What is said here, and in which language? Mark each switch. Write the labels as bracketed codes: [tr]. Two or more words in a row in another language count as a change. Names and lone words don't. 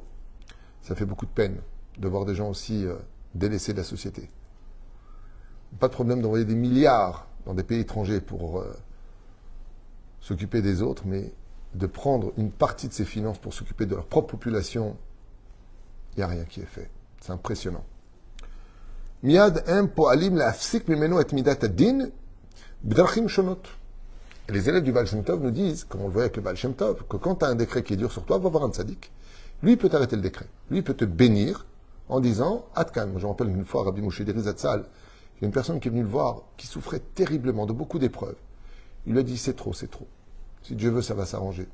[fr] Ça fait beaucoup de peine de voir des gens aussi délaissés de la société. Pas de problème d'envoyer des milliards dans des pays étrangers pour s'occuper des autres, mais de prendre une partie de ces finances pour s'occuper de leur propre population, il n'y a rien qui est fait. C'est impressionnant. [he] מיד פועלים להפסיק ממנו את מידת הדין בדרכים שונות. [fr] Et les élèves du Baal Shem Tov nous disent, comme on le voit avec le Baal Shem Tov, que quand tu as un décret qui est dur sur toi, va voir un tzaddik. Lui, il peut t'arrêter le décret. Lui, il peut te bénir en disant Atkan. Je me rappelle une fois, Rabbi Moshe Deri Zatzal, il y a une personne qui est venue le voir, qui souffrait terriblement de beaucoup d'épreuves. Il lui a dit c'est trop, c'est trop. Si Dieu veut, ça va s'arranger.